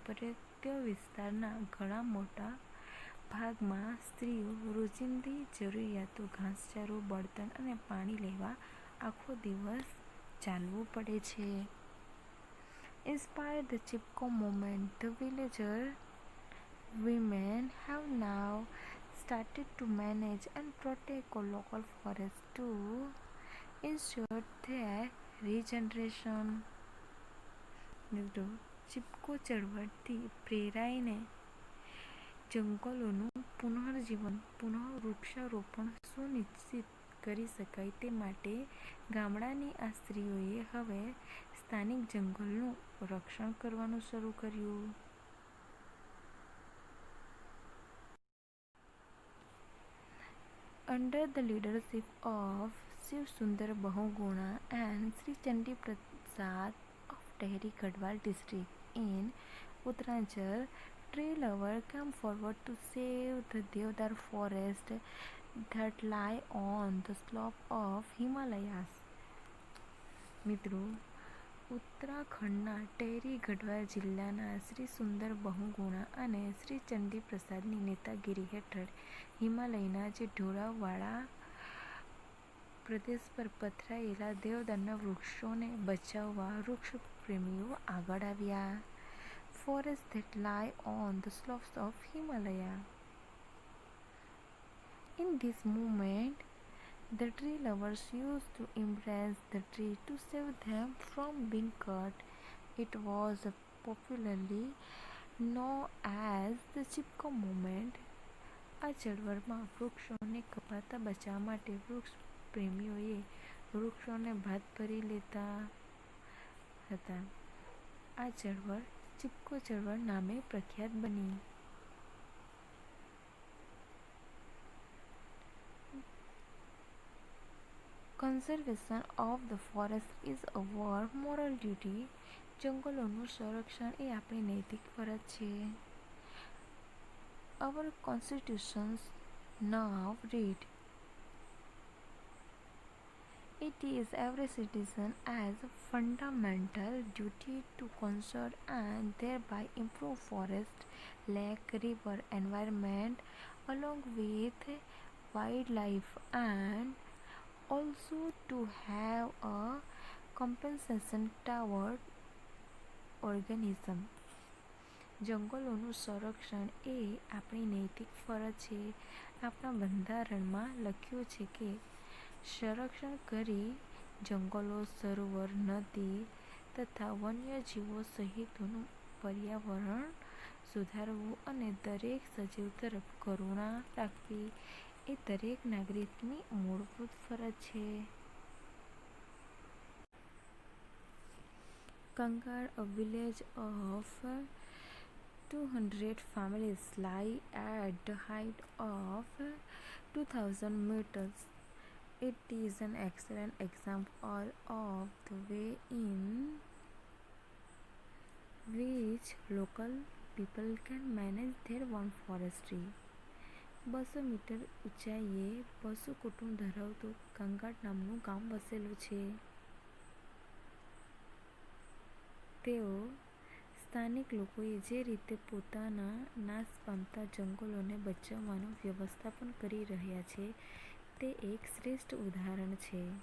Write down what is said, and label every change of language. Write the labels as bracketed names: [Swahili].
[Gujarati] પર્વતીય વિસ્તારના ઘણા મોટા ભાગમાં સ્ત્રીઓ રોજિંદી જરૂરિયાતો, ઘાસચારો, બળતણ અને પાણી લેવા આખો દિવસ ચાલવું પડે છે. [English] Inspired the Chipko movement, the villager women have now started to manage and protect local forests to ensure their regeneration. [Gujarati] Chipko ચળવળથી પ્રેરાઈને જંગલોનું પુનર્જીવન, વૃક્ષારોપણ સુનિશ્ચિત કરી શકાય તે માટે ગામડાની આ સ્ત્રીઓએ હવે સ્થાનિક જંગલનું રક્ષણ કરવાનું શરૂ કર્યું. [English] Under the leadership of Shiv Sundar Bahuguna and Sri Chandi Prasad of Tehri Garhwal district in Uttaranchal, tree lovers came forward to save the Deodar forest that lie on the slope of Himalayas. [Gujarati] મિત્રો, ઉત્તરાખંડના ટેહરી ગઢવાલ જિલ્લાના શ્રી સુંદર બહુગુણા અને શ્રી ચંડી પ્રસાદની નેતાગીરી હેઠળ હિમાલયના જે ઢોળાવવાળા પ્રદેશ પર પથરાયેલા દેવદારના વૃક્ષોને બચાવવા વૃક્ષ પ્રેમીઓ આગળ આવ્યા. [English] Forests that lie on the slopes of Himalaya. In this movement, the tree lovers used to embrace the tree to save them from being cut. It was popularly known as the Chipko movement. [Gujarati] આ ચળવળમાં વૃક્ષોને કપાતા બચાવવા માટે વૃક્ષ પ્રેમીઓએ વૃક્ષોને ભાત ભરી લેતા હતા. આ ચળવળ ચિપકો ચળવળ નામે પ્રખ્યાત બની. [English] Conservation of the forest is our moral duty. [Gujarati] જંગલોનું સંરક્ષણ એ આપણી નૈતિક ફરજ છે. [English] Our constitutions now read, it is every citizen as a fundamental duty to conserve and thereby improve forest, lake, river environment along with wildlife, and also to have a compensation toward organism. [Gujarati] જંગલોનું સંરક્ષણ એ આપણી નૈતિક ફરજ છે. આપણા બંધારણમાં લખ્યું છે કે સંરક્ષણ કરી જંગલો, સરોવર, નદી તથા વન્યજીવો સહિતનું પર્યાવરણ સુધારવું અને દરેક સજીવ તરફ કરુણા રાખવી એ દરેક નાગરિકની મૂળભૂત ફરજ છે. [English] Kangal, a village of 200 families, lie at the height of 2000 meters. It is an excellent example of the way in which local people can manage their own forestry. [Gujarati] 200 metre ઊંચાઈએ બસો કુટુંબ ધરાવતું કંગાળ નામનું ગામ વસેલું છે. તેઓ સ્થાનિક લોકોએ જે રીતે પોતાના નાશ પામતા જંગલોને બચાવવાનું વ્યવસ્થાપન કરી રહ્યા છે તે એક શ્રેષ્ઠ ઉદાહરણ છે.